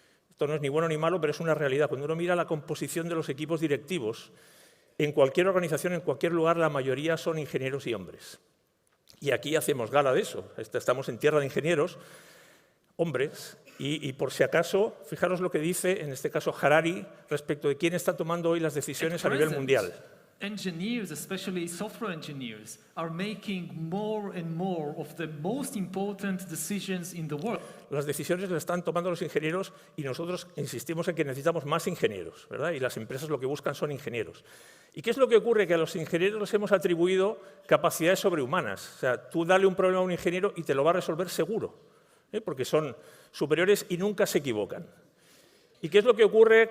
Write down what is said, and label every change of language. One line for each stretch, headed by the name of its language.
Spanish: Esto no es ni bueno ni malo, pero es una realidad. Cuando uno mira la composición de los equipos directivos, en cualquier organización, en cualquier lugar, la mayoría son ingenieros y hombres. Y aquí hacemos gala de eso. Estamos en tierra de ingenieros, hombres, y por si acaso, fijaros lo que dice, en este caso, Harari, respecto de quién está tomando hoy las decisiones a nivel mundial.
English: Engineers, especially software engineers, are making more and more of the most important decisions in the world.
Spanish: Las decisiones las están tomando los ingenieros y nosotros insistimos en que necesitamos más ingenieros, ¿verdad? Y las empresas lo que buscan son ingenieros. ¿Y qué es lo que ocurre? Que a los ingenieros les hemos atribuido capacidades sobrehumanas. O sea, tú dale un problema a un ingeniero y te lo va a resolver seguro, porque son superiores y nunca se equivocan. ¿Y qué es lo que ocurre?